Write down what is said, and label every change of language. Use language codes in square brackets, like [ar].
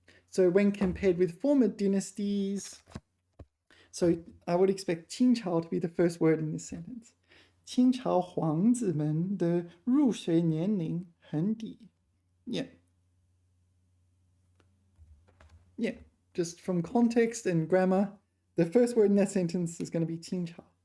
[en] So when compared with former dynasties, so I would expect 清朝 to be the first word in this sentence. [zh] 清朝皇子们的入学年龄很低。 [en] Yeah. Yeah, just from context and grammar, the first word in that sentence is going to be 清朝.